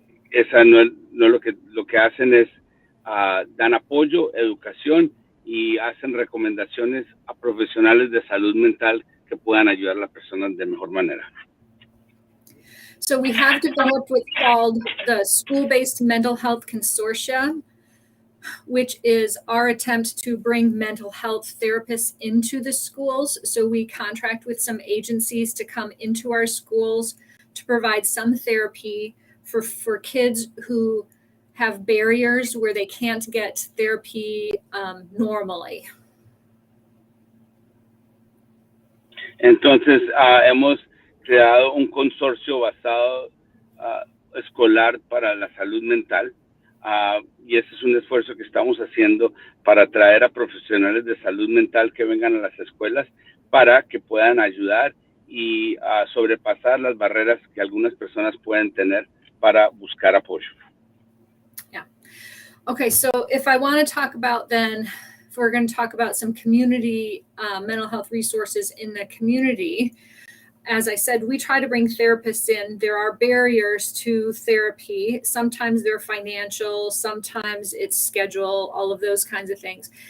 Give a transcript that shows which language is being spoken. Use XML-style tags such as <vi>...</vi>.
<es>Esa no es lo que hacen es dan apoyo, educación y hacen recomendaciones a profesionales de salud mental que puedan ayudar a la persona de mejor manera.</es> <en>So we have developed what's called the School-Based Mental Health Consortium, which is our attempt to bring mental health therapists into the schools. So we contract with some agencies to come into our schools to provide some therapy for kids who have barriers where they can't get therapy normally.</en> <es>Entonces, hemos creado un consorcio basado escolar para la salud mental y ese es un esfuerzo que estamos haciendo para atraer a profesionales de salud mental que vengan a las escuelas para que puedan ayudar y sobrepasar las barreras que algunas personas pueden tener para buscar apoyo.</es> <en>Yeah. Okay, so if I want to talk about then, if we're going to talk about some community mental health resources in the community, as I said, we try to bring therapists in. There are barriers to therapy. Sometimes they're financial, sometimes it's schedule, all of those kinds of things.</en>